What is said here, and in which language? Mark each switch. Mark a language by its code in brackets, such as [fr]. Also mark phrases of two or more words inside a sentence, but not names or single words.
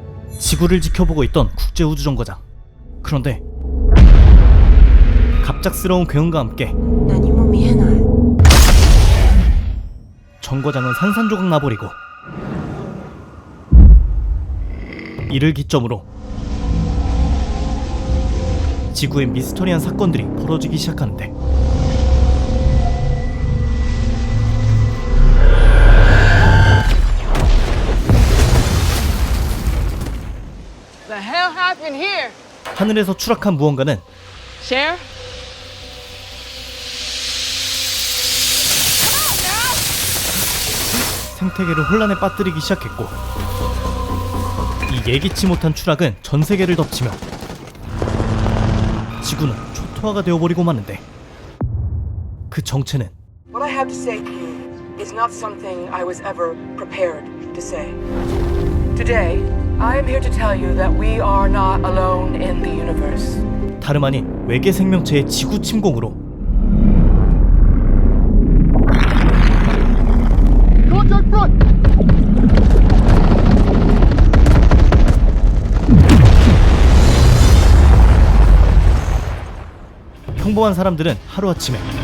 [ko] 지구를 지켜보고 있던 국제우주정거장. 그런데 갑작스러운 괴음과 함께 [ja] 何も見えない。 [ko] 정거장은 산산조각 나버리고, 이를 기점으로 지구에 미스터리한 사건들이 벌어지기 시작하는데, [en] The hell happened here? [ko] 하늘에서 추락한 무언가는 [en] Sheriff? [ko] 생태계를 혼란에 빠뜨리기 시작했고, 이 예기치 못한 추락은 전 세계를 덮치며 지구는 초토화가 되어버리고 마는데, 그 정체는 [en] What I have to say to you is not something I was ever prepared to say. Today, I am here to tell you that we are not alone in the universe. [ko] 다름 아닌 외계 생명체의 지구 침공으로 평범한 사람들은 하루아침에